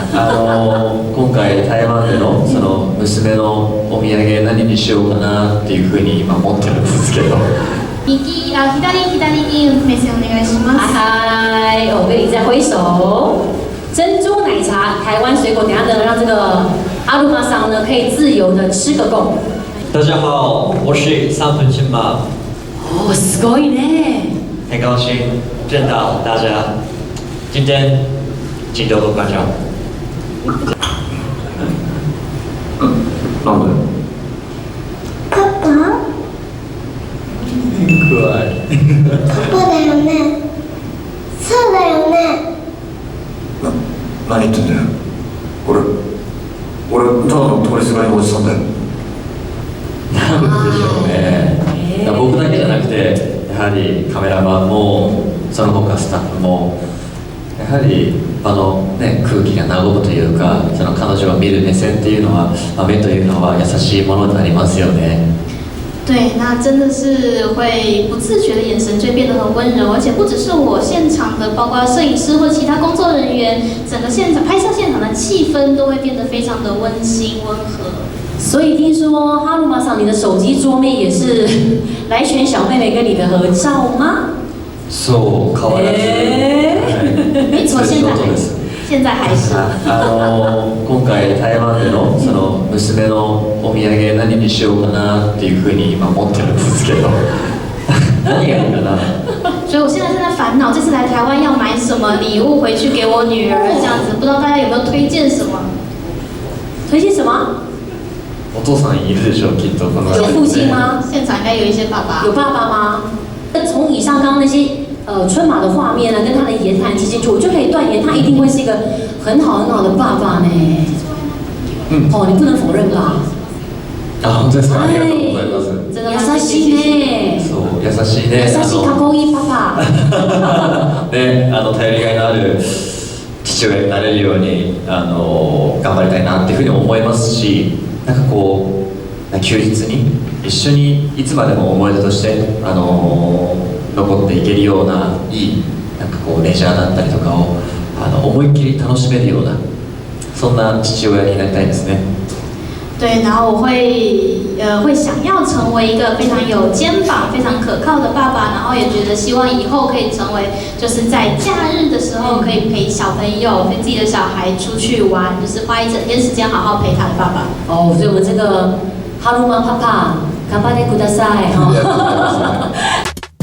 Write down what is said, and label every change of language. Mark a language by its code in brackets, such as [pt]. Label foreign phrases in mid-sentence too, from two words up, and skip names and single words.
[ja] 今回台湾でのその娘のお土産何にしようかなっていうふうに今思ってるんですけど。左に目線お願いします。 [zh] 嗨，我跟你再挥手。珍珠奶茶，台湾水果，等下呢让这个阿鲁玛桑呢可以自由的吃个够。大家好，我是三分亲妈。哦， [ja] すごいね。 [zh] 很高兴见到大家，今天请多多关照。 [ja] なんで？パパ？可愛い。パパだよね。そうだよね。何言ってんだよ。俺ただの通りすがりのおじさんだよ。なんでしょうね。僕だけじゃなくて、やはりカメラマンもその他スタッフもやはり場のね空気が和むというか、その彼女を見る目線っていうのは、目というのは優しいものになりますよね。 [zh] 对，那真的是会不自觉的眼神就会变得很温柔，而且不只是我现场的，包括摄影师或其他工作人员，整个现场拍摄现场的气氛都会变得非常的温馨温和。所以听说哈鲁玛桑，你的手机桌面也是来选小妹妹跟你的合照吗？ [ja] そう変わらず。 [zh] 没错，现在还是。 [ja] 今回台湾でのその娘のお土産何にしようかなっていうふうに今思ってるんですけど。何がいいかな。 [zh] 所以我现在正在烦恼，这次来台湾要买什么礼物回去给我女儿，这样子，不知道大家有没有推荐什么？推荐什么？ [ja] お父さんいるでしょきっとこの。 [zh] 有父亲吗？现场应该有一些爸爸。有爸爸吗？从以上刚刚那些春马的画面呢，跟他的言谈之间，我就可以断言，他一定会是一个很好的爸爸呢。哦，你不能否认吧？ [ja] あ、本当ですか。ありがとうございます。 [zh] 真的 [ja] 優しいね。そう優しいね。優しいかっこいいパパ。ね、頼りがいのある父親になれるように頑張りたいなっていうふうにも思いますし、なんかこう休日に一緒にいつまでも思い出として残っていけるようないいなんかこうレジャーだったりとかを思いっきり楽しめるようなそんな父親になりたいですね。 [zh] 对，然后我会想要成为一个非常有肩膀、非常可靠的爸爸，然后也觉得希望以后可以成为，就是在假日的时候可以陪小朋友、陪自己的小孩出去玩，就是花一整天时间好好陪他的爸爸。哦，所以我们这个哈鲁玛 [ja] パパ頑張ってください。